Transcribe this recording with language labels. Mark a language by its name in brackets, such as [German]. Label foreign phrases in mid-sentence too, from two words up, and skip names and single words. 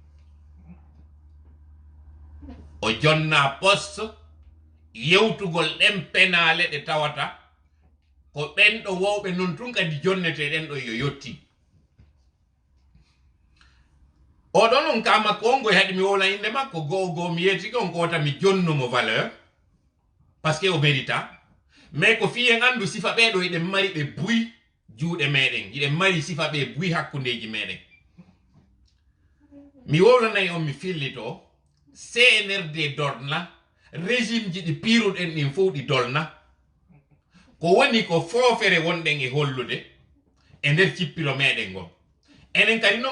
[Fula] o jonna poste yewtugol ɗen penale ɗe tawata ko ɓen ɗo wowɓe non tun kadi jonnete ɗen ɗo yo yotti oɗon on ka makko on goye haɗi mi wowla inde makko goo mi yetike on kowota mi jonnumo valeur [French] par ce que [Fula] o mérita mais ko fiyen andu sifa ɓeɗo iɗen mari ɓe buy juuɗe meɗen iɗen mari sifa ɓe buy hakkundeji meɗen mi wowlanayi on mi fillito CNRD dolna régime ji ɗi piruɗen ɗin fof ɗi dolna ko woni ko foofere wonɗen e hollude e nder cippiro meɗen ngon enen kadi noon